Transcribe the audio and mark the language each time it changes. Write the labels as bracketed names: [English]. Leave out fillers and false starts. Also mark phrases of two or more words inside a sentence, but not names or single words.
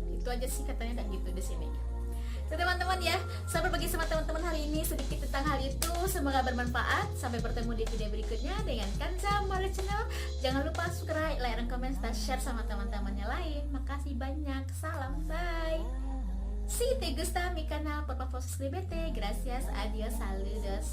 [Indonesian] Itu aja sih katanya kayak gitu di sini. So, teman-teman ya, saya berbagi sama teman-teman hari ini sedikit tentang hal itu. Semoga bermanfaat. Sampai bertemu di video berikutnya dengan Kanza Mari Channel. Jangan lupa [English] subscribe, like, [Indonesian] dan komen, serta share sama teman-temannya lain. Makasih banyak. Salam, bye. [Spanish] Si te gusta mi canal, por favor suscríbete. Gracias, adiós, saludos.